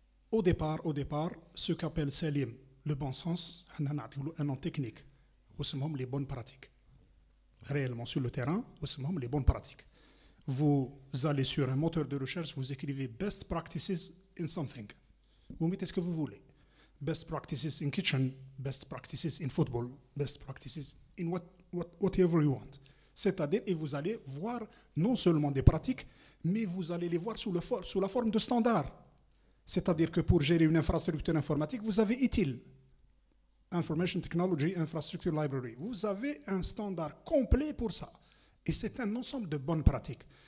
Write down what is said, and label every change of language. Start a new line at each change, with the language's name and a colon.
French: Au départ, ce qu'appelle Salim le bon sens, un nom technique, les bonnes pratiques. Réellement sur le terrain, les bonnes pratiques. Vous allez sur un moteur de recherche, vous écrivez
English: best practices in something.
French: Vous mettez ce que vous voulez.
English: Best practices in kitchen, best practices in football, best practices in whatever you want.
French: C'est-à-dire, et vous allez voir non seulement des pratiques, mais vous allez les voir sous la forme de standards. C'est-à-dire que pour gérer une infrastructure informatique, vous avez ITIL, Information Technology Infrastructure Library. Vous avez un standard complet pour ça. Et c'est un ensemble de bonnes pratiques.